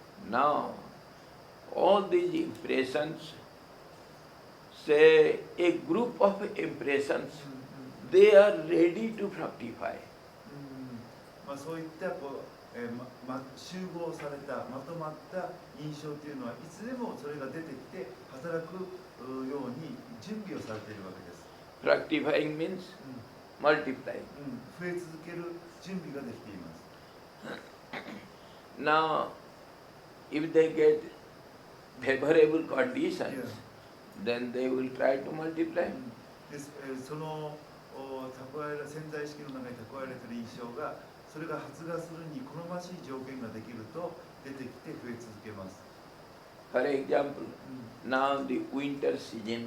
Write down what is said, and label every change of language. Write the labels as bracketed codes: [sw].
[en] Now, all these impressions, say a group of impressions, they are ready to fructify. [ja] まあ、そういったこう、集合されたまとまった印象というのはいつでもそれが出てきて働くように準備をされているわけです。 [en] Fructifying means multiplying. [ja] 増え続ける準備ができています。 [en] Now, if they get favorable conditions, Yeah. then they will try to multiply. [ja] その潜在意識の中に蓄えられている印象がそれが発芽するに好ましい条件ができると出てきて増え続けます。 [en] For example, now the winter season